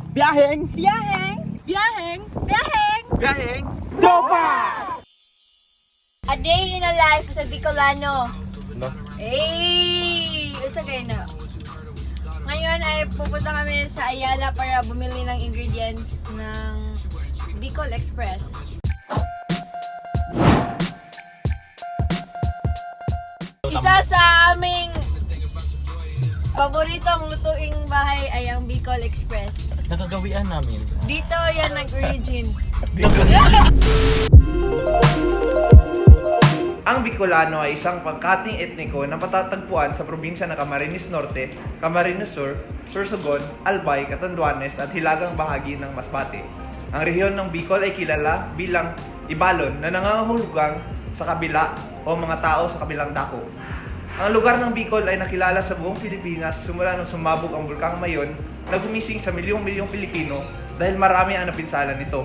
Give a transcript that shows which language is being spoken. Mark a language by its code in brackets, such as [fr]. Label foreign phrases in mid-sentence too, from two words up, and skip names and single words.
[tl] Biyaheng! Biyaheng! Biyaheng! Biyaheng! Biyaheng! Tropa! [en] A day in a life sa Bicolano. No? It's okay na. [tl] Ngayon ay pupunta kami sa Ayala para bumili ng ingredients ng Bicol Express. Isa sa aming paboritong lutuing bahay ay ang Bicol Express. Nakagawian namin. Dito yan nag-origin. Ang Bicolano ay isang pangkating etniko na matatagpuan sa probinsya ng Camarines Norte, Camarines Sur, Sorsogon, Albay, Catanduanes at hilagang bahagi ng Masbate. Ang rehiyon ng Bicol ay kilala bilang Ibalon na nangangahulugang sa kabila o mga tao sa kabilang dako. Ang lugar ng Bicol ay nakilala sa buong Pilipinas simula nang sumabog ang Bulkang Mayon na gumising sa milyong-milyong Pilipino dahil marami ang napinsala nito.